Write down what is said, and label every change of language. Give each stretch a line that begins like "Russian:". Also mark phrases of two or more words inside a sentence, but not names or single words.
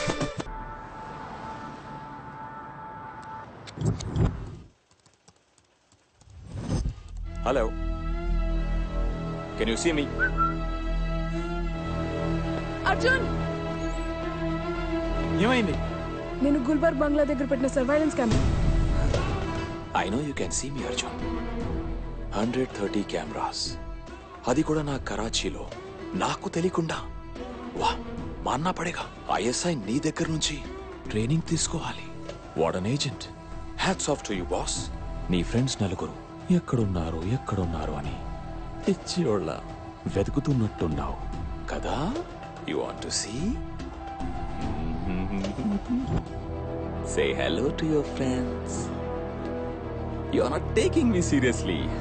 English: Hello, can you see me?
Telugu: అర్జున్, ఏమైంది? నేను గుల్బర్గ్ బంగ్లా దగ్గర పెట్టిన
English: surveillance camera. I know you can see me అర్జున్.
Telugu: 130 కెమెరాస్, అది కూడా నా కరాచీలో, నాకు తెలియకుండా.
Hindi: वाह, मानना पड़ेगा.
Telugu: ఐఎస్ఐ నీ దగ్గర నుంచి ట్రైనింగ్ తీసుకోవాలి.
English: What an agent. Hats off to you boss.
Telugu: నీ ఫ్రెండ్స్ నలుగురు ఎక్కడున్నారు అని పిచ్చియోళ్ళ వెతుకుతున్నట్టున్నావు కదా.
English: You want to see? Say hello to your friends. You are not taking me seriously.